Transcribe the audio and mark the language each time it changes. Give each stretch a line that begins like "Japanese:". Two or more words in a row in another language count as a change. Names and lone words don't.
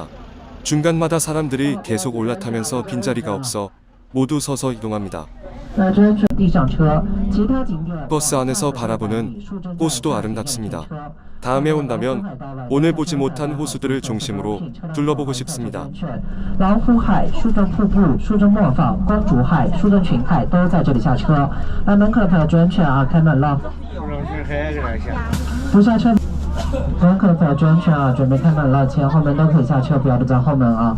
Korean: 중간마다 사람들이 계속 올라타면서 빈자리가 없어 모두 서서 이동합니다. 버스 안에서 바라보는 호수도 아름답습니다. 다음에 온다면 오늘 보지 못한 호수들을 중심으로 둘러보고 싶습니다.
Chinese: 蓝湖海、树洞瀑布、树洞磨坊、公主海、树洞群海都在这里下车。来门口的朋友注意安全啊，开门了。不下车。门口的朋友注意安全啊，准备开门了，前后门都可以下车，不要堵在后门啊。